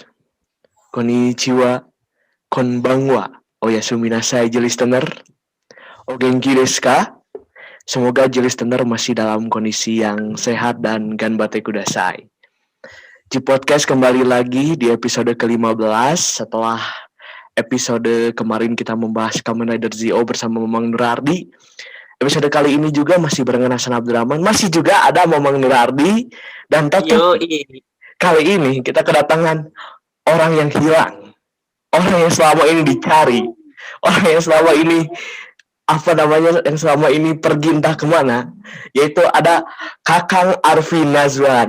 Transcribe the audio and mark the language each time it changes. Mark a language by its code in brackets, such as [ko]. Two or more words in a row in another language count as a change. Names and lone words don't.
[ja] Konnichiwa. Konbanwa. Oyasumi nasai listener. お元気ですか? [id] Semoga listener masih dalam kondisi yang sehat dan [ja] 頑張ってください. [id] G Podcast kembali lagi di episode ke-15 setelah episode kemarin kita membahas Kamen Rider Zi-O bersama Mamang Nurardi. Episode kali ini juga masih barengan Hasan Abdurrahman, masih juga ada Mamang Nurardi, dan kali ini kita kedatangan orang yang hilang, orang yang selama ini dicari, orang yang selama ini yang selama ini pergi entah kemana, yaitu ada Kakang Arfi Nazwan.